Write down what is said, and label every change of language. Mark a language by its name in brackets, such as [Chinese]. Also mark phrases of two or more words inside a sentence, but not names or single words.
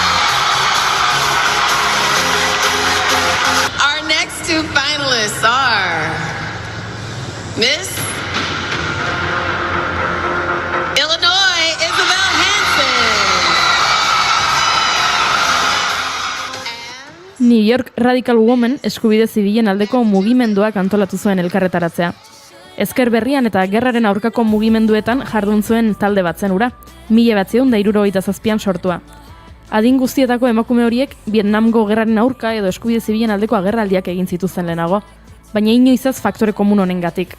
[English] Our next 2 finalists are Miss Illinois, Isabel Hansen. [Basque] New York Radical Women eskubide zibilen aldeko mugimenduak antolatu zuen elkarretaratzea. Ezker berrian eta gerraren aurkako mugimenduetan jardun zuen talde bat zen hura, 1967an sortua. Adin guztietako emakume horiek Vietnamgo gerraren aurka edo eskubide zibilen aldeko agerraldiak egin zituzten lehenago, baina inoiz ez faktore komun honengatik.